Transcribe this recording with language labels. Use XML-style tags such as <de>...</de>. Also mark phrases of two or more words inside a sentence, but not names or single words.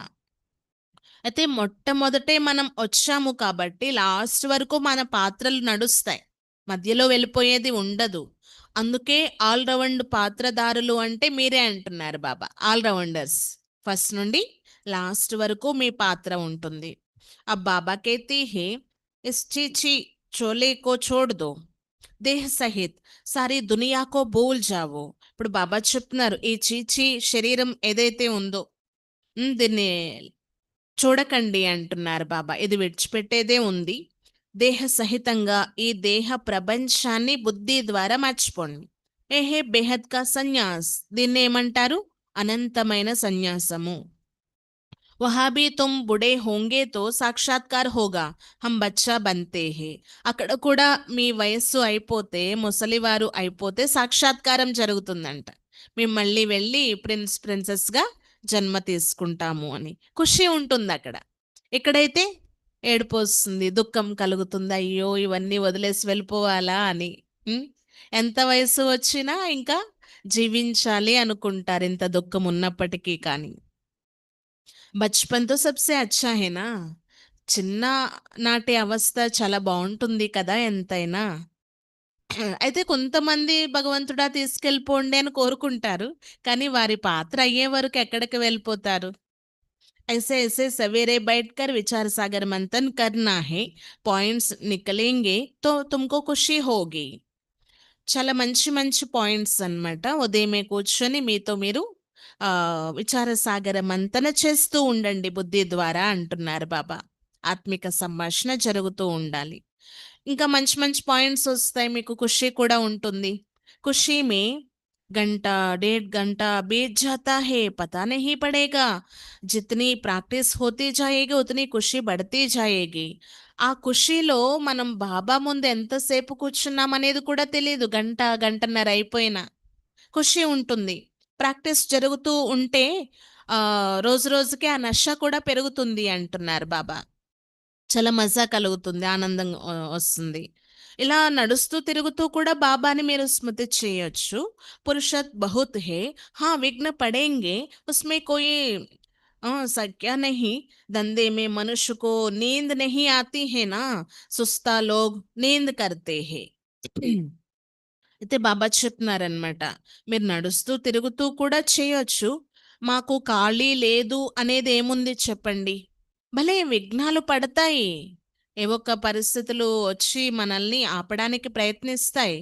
<te>అయితే మొట్టమొదటే మనం వచ్చాము కాబట్టి లాస్ట్ వరకు మన పాత్రలు నడుస్తాయి. మధ్యలో వెళ్ళిపోయేది ఉండదు. అందుకే</te> <en>all round</en> <te>పాత్రధారులు అంటే మీరే అంటున్నారు బాబా.</te> <en>all rounders.</en> <te>ఫస్ట్ నుండి లాస్ట్ వరకు మీ పాత్ర ఉంటుంది.</te> <hi>अब बाबा कहते हैं इस चीची चोले को छोड़ दो देह सहित सारी दुनिया को भूल जाओ.</hi> <te>ఇప్పుడు బాబా చెప్తున్నారు ఈ చీచి శరీరం ఏదైతే ఉందో దీన్ని చూడకండి అంటున్నారు బాబా. ఇది విడిచిపెట్టేదే ఉంది. దేహ సహితంగా ఈ దేహ ప్రపంచాన్ని బుద్ధి ద్వారా మర్చిపోండి.</te> <hi>यह बेहद का संन्यास,</hi> <te>దీన్ని ఏమంటారు? అనంతమైన సన్యాసము.</te> <hi>वहाँ भी तुम बूढ़े होंगे तो साक्षात्कार होगा हम बच्चा बनते हैं.</hi> <te>అక్కడ కూడా మీ వయస్సు అయిపోతే, ముసలివారు అయిపోతే సాక్షాత్కారం జరుగుతుందంట. మేము మళ్ళీ వెళ్ళి ప్రిన్సెస్గా జన్మ తీసుకుంటాము అని ఖుషి ఉంటుంది అక్కడ. ఇక్కడైతే ఏడుపు వస్తుంది, దుఃఖం కలుగుతుంది, అయ్యో ఇవన్నీ వదిలేసి వెళ్ళిపోవాలా అని. ఉం? ఎంత వయసు వచ్చినా ఇంకా జీవించాలి అనుకుంటారు ఇంత దుఃఖం ఉన్నప్పటికీ కానీ.</te> <hi>बचपन तो सबसे अच्छा है ना.</hi> <te>చిన్న నాటి అవస్థ చాలా బావుంటుంది కదా ఎంతైనా. అయితే కొంతమంది భగవంతుడా తీసుకెళ్ళిపోండి అని కోరుకుంటారు. కానీ వారి పాత్ర అయ్యే వరకు ఎక్కడికి వెళ్ళిపోతారు?</te> <hi>ऐसे ऐसे सवेरे बैठकर विचार सागर मंथन करना है, पॉइंट्स निकलेंगे तो तुमको खुशी होगी.</hi> <te>చాలా మంచి మంచి పాయింట్స్ అన్నమాట. ఉదయమే కూర్చొని మీతో మీరు విచార సాగర మంతన చేస్తూ ఉండండి బుద్ధి ద్వారా అంటున్నారు బాబా. ఆత్మిక సంభాషణ జరుగుతూ ఉండాలి. ఇంకా మంచి మంచి పాయింట్స్ వస్తాయి, మీకు ఖుషి కూడా ఉంటుంది.</te> <hi>खुशी में घंटा 1.5 घंटा बीत जाता है पता नहीं पड़ेगा. जितनी प्रैक्टिस होती जाएगी उतनी खुशी बढ़ती जाएगी.</hi> <te>ఆ ఖుషీలో మనం బాబా ముందు ఎంతసేపు కూర్చున్నాం అనేది కూడా తెలియదు. గంట గంటన్నర అయిపోయినా ఖుషి ఉంటుంది. ప్రాక్టీస్ జరుగుతూ ఉంటే రోజు రోజుకి ఆ నష కూడా పెరుగుతుంది అంటున్నారు బాబా. చాలా మజా కలుగుతుంది, ఆనందం వస్తుంది. ఇలా నడుస్తూ తిరుగుతూ కూడా బాబాని మీరు స్మృతి చేయొచ్చు.</te> <hi>पुरुषार्थ बहुत है, हाँ विघ्न पड़ेंगे उसमें कोई सख्या नहीं. धंधे में मनुष्य को नींद नहीं आती है ना, सुस्त लोग नींद करते हैं.</hi> <te>అయితే బాబా చెప్తున్నారనమాట, మీరు నడుస్తూ తిరుగుతూ కూడా చేయొచ్చు. మాకు ఖాళీ లేదు అనేది ఏముంది చెప్పండి. భలే విఘ్నాలు పడతాయి. ఏవో ఒక పరిస్థితులు వచ్చి మనల్ని ఆపడానికి ప్రయత్నిస్తాయి.</te>